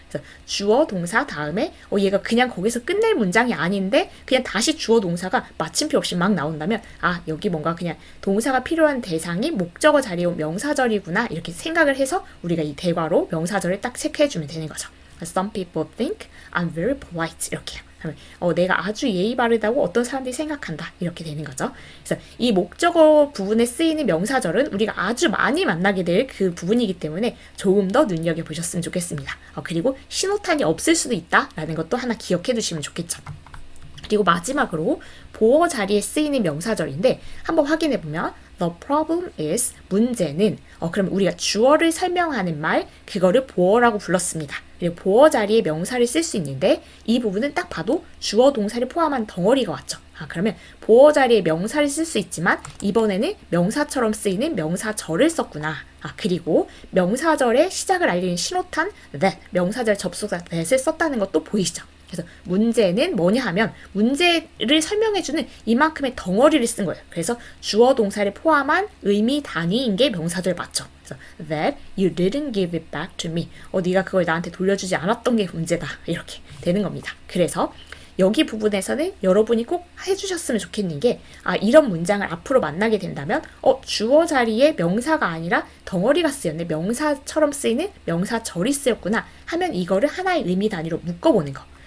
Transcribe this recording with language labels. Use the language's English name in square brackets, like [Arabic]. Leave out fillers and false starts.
[Korean] 그래서 주어 동사 다음에 얘가 그냥 거기서 끝낼 문장이 아닌데 그냥 다시 주어 동사가 마침표 없이 막 나온다면 여기 뭔가 그냥 동사가 필요한 대상이 목적어 자리에 온 명사절이구나 이렇게 생각을 해서 우리가 이 대괄호 명사절을 딱 체크해주면 되는 거죠. [English] Some people think I'm very polite [Korean] 이렇게요. 내가 아주 예의 바르다고 어떤 사람들이 생각한다 이렇게 되는 거죠. 그래서 이 목적어 부분에 쓰이는 명사절은 우리가 아주 많이 만나게 될 그 부분이기 때문에 조금 더 눈여겨보셨으면 좋겠습니다. 그리고 신호탄이 없을 수도 있다라는 것도 하나 기억해 두시면 좋겠죠. 그리고 마지막으로 보어 자리에 쓰이는 명사절인데 한번 확인해 보면 [English] The problem is [Korean] 문제는 그럼 우리가 주어를 설명하는 말 그거를 보어라고 불렀습니다. 그리고 보어 자리에 명사를 쓸 수 있는데 이 부분은 딱 봐도 주어 동사를 포함한 덩어리가 왔죠. 그러면 보어 자리에 명사를 쓸 수 있지만 이번에는 명사처럼 쓰이는 명사절을 썼구나. 그리고 명사절의 시작을 알리는 신호탄 that 명사절 접속사 that을 썼다는 것도 보이시죠. 그래서 문제는 뭐냐 하면 문제를 설명해주는 이만큼의 덩어리를 쓴 거예요. 그래서 주어 동사를 포함한 의미 단위인 게 명사절 맞죠. 그래서 [English] that you didn't give it back to me. [Korean] 네가 그걸 나한테 돌려주지 않았던 게 문제다. 이렇게 되는 겁니다. 그래서 여기 부분에서는 여러분이 꼭 해주셨으면 좋겠는 게 이런 문장을 앞으로 만나게 된다면 주어 자리에 명사가 아니라 덩어리가 쓰였네. 명사처럼 쓰이는 명사절이 쓰였구나 하면 이거를 하나의 의미 단위로 묶어보는 거.